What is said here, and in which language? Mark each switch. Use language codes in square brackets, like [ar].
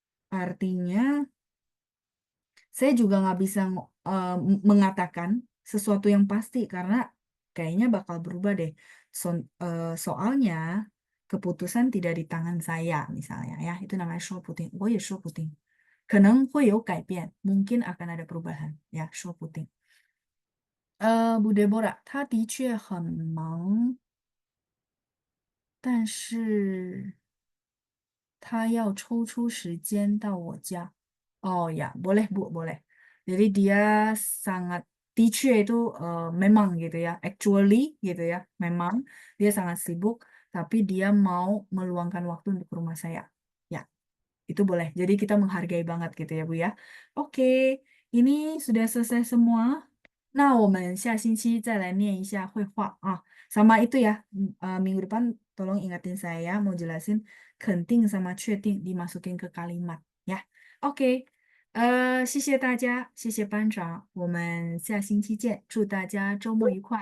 [id] Artinya saya juga nggak bisa mengatakan sesuatu yang pasti karena kayaknya bakal berubah deh. Soalnya keputusan tidak di tangan saya misalnya ya, itu namanya [zh] 说不定，我也说不定，可能会有改变， [id] mungkin akan ada perubahan ya 说不定。 [zh] Bu Deborah，他的确很忙，但是他要抽出时间到我家。 [id] Oh ya, boleh Bu, boleh. Jadi dia sangat teacher itu memang gitu ya, actually gitu ya, memang dia sangat sibuk, tapi dia mau meluangkan waktu untuk ke rumah saya. Ya, itu boleh. Jadi kita menghargai banget gitu ya Bu ya. Oke, ini sudah selesai semua. [zh] 那我们下星期再来念一下绘画啊。 [id] Sama itu ya, minggu depan tolong ingatin saya mau jelasin 肯定 sama 确定 dimasukin ke kalimat ya. [zh] Oke, 谢谢大家，谢谢班长，我们下星期见，祝大家周末愉快。